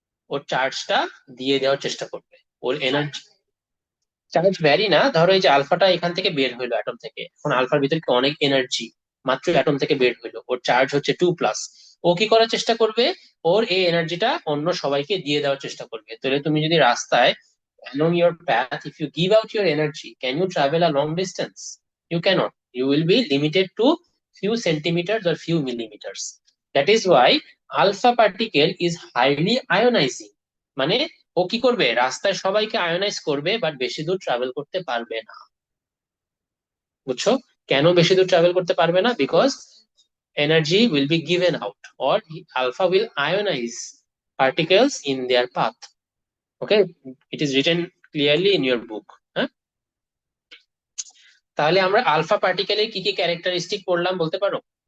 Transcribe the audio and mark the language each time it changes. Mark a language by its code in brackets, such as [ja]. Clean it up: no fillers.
[bn] ওর চার্জটা দিয়ে দেওয়ার চেষ্টা করবে। ওর এনার্জি চার্জ ভ্যারি না, ধরো এই যে আলফাটা এখান থেকে বের হইলো অ্যাটম থেকে, এখন আলফার ভিতরে কি অনেক এনার্জি, মাত্র অ্যাটম থেকে বের হইলো, ওর চার্জ হচ্ছে 2+। ও কি করার চেষ্টা করবে? ওর এই এনার্জিটা অন্য সবাইকে দিয়ে দেওয়ার চেষ্টা করবে। তাহলে তুমি যদি রাস্তায় [en] along your path, if you give out your energy, can you travel a long distance? You cannot. You will be limited to few centimeters or few millimeters. That is why alpha particle is highly ionizing. [bn] মানে ও কি করবে, রাস্তায় সবাইকে ionise করবে but বেশি দূর travel করতে পারবে না। বুঝছো? কেন বেশি দূর ট্রাভেল করতে পারবে না? [en] Because energy will be given out, or alpha will ionize particles in their path. Okay, it is written clearly in your book. [bn] হ্যাঁ, তাহলে আমরা আলফা পার্টিকেলের কি কি ক্যারেক্টারিস্টিক পড়লাম বলতে পারো?